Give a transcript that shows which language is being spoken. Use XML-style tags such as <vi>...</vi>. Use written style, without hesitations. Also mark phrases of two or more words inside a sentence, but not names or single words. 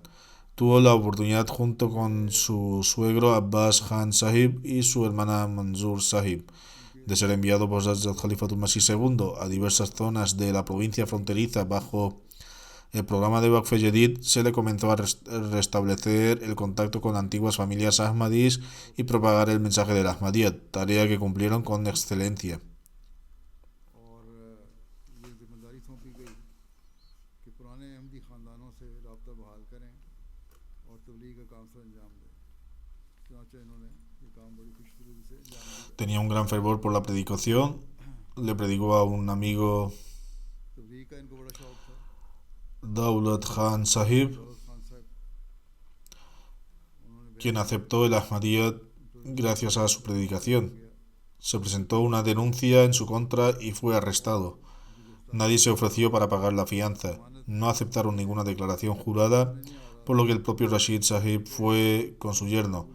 <es>Tuvo la oportunidad junto con su suegro Abbas Khan Sahib y su hermana Manzur Sahib de ser enviado por Hazrat Khalifatul Masih II a diversas zonas de la provincia fronteriza. Bajo el programa de Waqf Jadid se le comenzó a restablecer el contacto con antiguas familias Ahmadis y propagar el mensaje del Ahmadiyat, tarea que cumplieron con excelencia.</es> <ur>اور یہ ذمہ داری سونپی گئی کہ پرانے احمدی خاندانوں سے رابطہ بحال کریں اور تبلیغ کا کام سر انجام دیں. چنانچہ انہوں نے یہ کام بڑی خوشفری سے انجام دیا.</ur> <es>Tenía un gran fervor por la predicación, le predicó a un amigo</es> <ur>تبلیغ کا ان کو بڑا شوق تھا.</ur> <es>Daulat Khan Sahib,</es> <ur>دولت خان صاحب انہوں نے</ur> <es>quien aceptó el Ahmadiyat gracias a su predicación. Se presentó una denuncia en su contra y fue arrestado. Nadie se ofreció para pagar la fianza. No aceptaron ninguna declaración jurada, por lo que el propio Rashid Sahib fue con su yerno.</es>